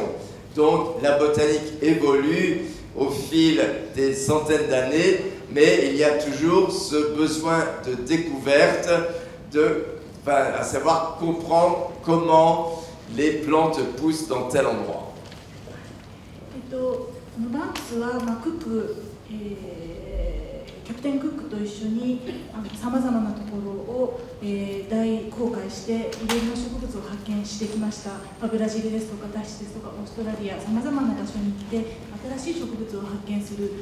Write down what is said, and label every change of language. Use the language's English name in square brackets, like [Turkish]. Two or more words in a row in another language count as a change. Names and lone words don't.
[French] Donc la botanique évolue au fil des centaines d'années, mais il y a toujours ce besoin de découverte, à savoir comprendre comment les plantes poussent dans tel endroit. [Japanese] バンクスは、クック、キャプテン・クックと一緒にさまざまなところを、大公開していろいろな植物を発見してきました。ブラジルですとかタヒチですとかオーストラリア、さまざまな場所に来て新しい植物を発見する。